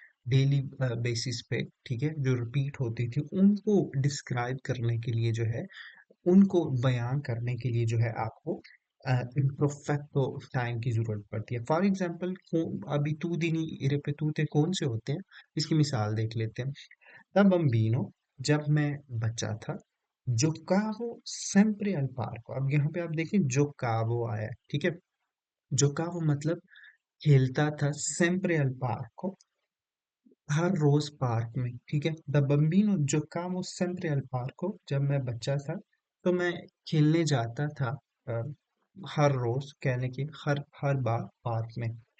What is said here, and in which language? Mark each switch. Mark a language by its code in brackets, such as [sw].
[hi] Daily basis पे, ठीक है? जो रिपीट होती थी, उनको डिस्क्राइब करने के लिए जो है, उनको बयान करने के लिए जो है आपको इम्परफेक्टो टाइम की ज़रूरत पड़ती है। फॉर एग्ज़ाम्पल अबितूदिनी रिपेतूते कौन से होते हैं? इसकी मिसाल देख लेते हैं। [it] Da bambino, [hi] जब मैं बच्चा था, [it] giocavo sempre al parco। [hi] अब यहाँ पे आप देखिए giocavo आया है, ठीक है? giocavo मतलब खेलता था [it] sempre al parco, [hi] हर रोज पार्क में, ठीक है? [it] द बम्बिनो giocavo sempre al parco, [hi] जब मैं बच्चा था तो मैं खेलने जाता था अ, हर रोज कहने की हर हर बार पार्क में।